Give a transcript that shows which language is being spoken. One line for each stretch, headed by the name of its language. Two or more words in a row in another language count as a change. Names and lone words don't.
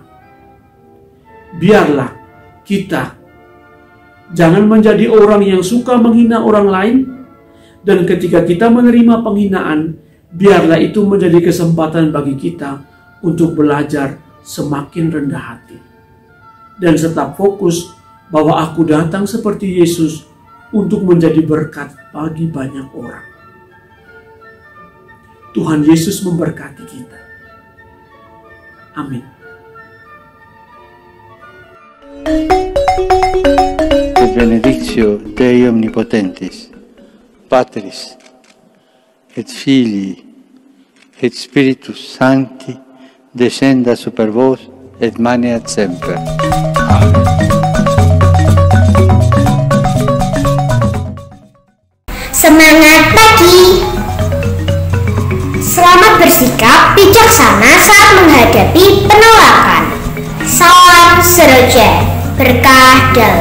Indonesian: Biarlah kita jangan menjadi orang yang suka menghina orang lain, dan ketika kita menerima penghinaan, biarlah itu menjadi kesempatan bagi kita untuk belajar semakin rendah hati dan tetap fokus bahwa aku datang seperti Yesus untuk menjadi berkat bagi banyak orang. Tuhan Yesus memberkati kita. Amin.
Latin: Et benedictio Dei Omnipotentis, Patris, et Filii, et Spiritus Sancti, descenda super vos et maneat semper.
Indonesian: Amen. Semangat pagi! Selamat bersikap bijaksana saat menghadapi penolakan. Salam Seroja, berkah dalam.